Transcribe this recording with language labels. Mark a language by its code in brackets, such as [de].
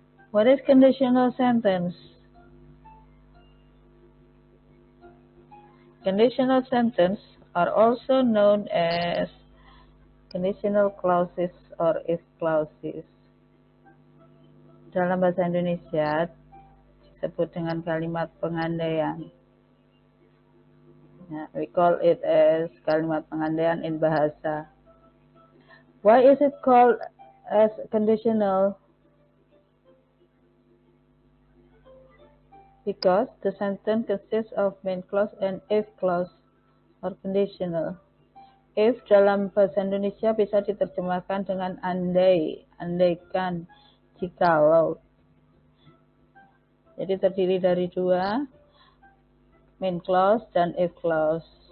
[en] What is conditional sentence? Conditional sentence are also known as conditional clauses or if clauses. [id] Dalam bahasa Indonesia disebut dengan kalimat pengandaian. [en] We call it as [id] kalimat pengandaian [en] in bahasa. Why is it called as conditional? Because the sentence consists of main clause and if clause or conditional. [id] If dalam bahasa Indonesia bisa diterjemahkan dengan andai, andaikan, jikalau. Jadi terdiri dari dua, main clause dan if clause.